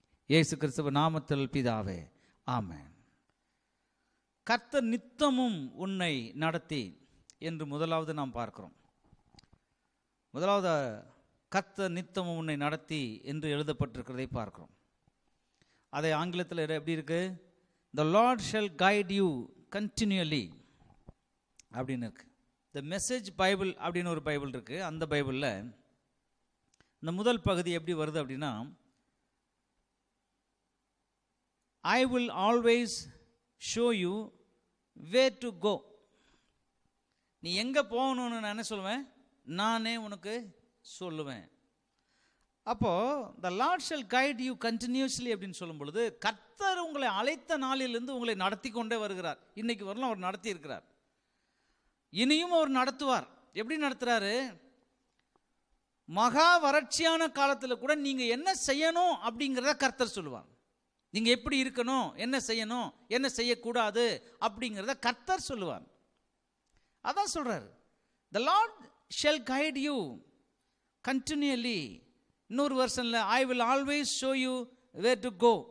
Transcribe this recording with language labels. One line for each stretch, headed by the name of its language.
Tamil: இயேசு கிறிஸ்துவ நாமத்தில் பிதாவே, ஆமென். கர்த்தர் நித்தமும் உன்னை நடத்தி என்று முதலாவது நாம் பார்க்கிறோம். முதலாவது கர்த்தர் நித்தமும் உன்னை நடத்தி என்று எழுதப்பட்டிருக்கிறதை பார்க்கிறோம். அதை ஆங்கிலத்தில் எப்படி இருக்கு?
English: The Lord shall guide you continually
Tamil: அப்படின்னு இருக்கு. The Message Bible அப்படின்னு ஒரு பைபிள் இருக்கு. அந்த பைபிளில் இந்த முதல் பகுதி எப்படி வருது அப்படின்னா,
English: I will always show you where to go.
Tamil: நீ எங்கே போகணும்னு நான் என்ன சொல்லுவேன்? நானே உனக்கு சொல்லுவேன். அப்போது
English: the Lord shall guide you continuously
Tamil: அப்படின்னு சொல்லும் பொழுது, கர்த்தர் உங்களை அழைத்த நாளிலிருந்து உங்களை நடத்தி கொண்டே வருகிறார். இன்னைக்கு வரலாம் அவர் நடத்தி இருக்கிறார், இனியும் அவர் நடத்துவார். எப்படி நடத்துறாரு? மகா வறட்சியான காலத்தில் கூட நீங்கள் என்ன செய்யணும் அப்படிங்கிறத கர்த்தர் சொல்லுவார். நீங்கள் எப்படி இருக்கணும், என்ன செய்யணும், என்ன செய்யக்கூடாது அப்படிங்கிறத கர்த்தர் சொல்லுவார்.
English: அதான் சொல்றாரு, the Lord shall guide you continually.
Tamil: இன்னொரு வெர்ஷன்ல
English: I will always show you where to go.